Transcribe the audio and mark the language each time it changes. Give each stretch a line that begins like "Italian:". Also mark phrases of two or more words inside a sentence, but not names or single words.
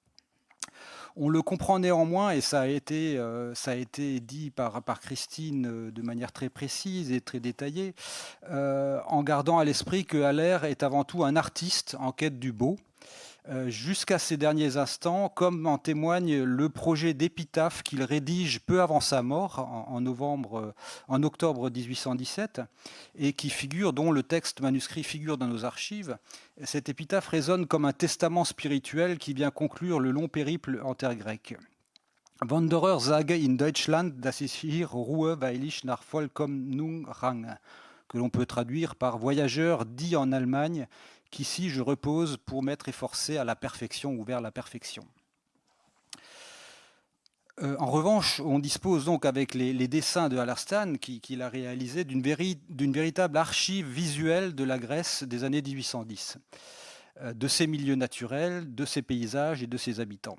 French: On le comprend néanmoins, et ça a été dit par Christine de manière très précise et très détaillée, en gardant à l'esprit que Haller est avant tout un artiste en quête du beau, jusqu'à ces derniers instants, comme en témoigne le projet d'épitaphe qu'il rédige peu avant sa mort, en octobre 1817, et dont le texte manuscrit figure dans nos archives. Cette épitaphe résonne comme un testament spirituel qui vient conclure le long périple en terre grecque.
German: Wanderer sage in Deutschland, dass ich hier ruhe, weil ich nach Vollkommnung rang,
French: que l'on peut traduire par voyageur dit en Allemagne, qu'ici je repose pour m'être efforcé à la perfection ou vers la perfection. En revanche, on dispose donc avec les dessins de Hallerstein qu'il a réalisés d'une véritable archive visuelle de la Grèce des années 1810, de ses milieux naturels, de ses paysages et de ses habitants.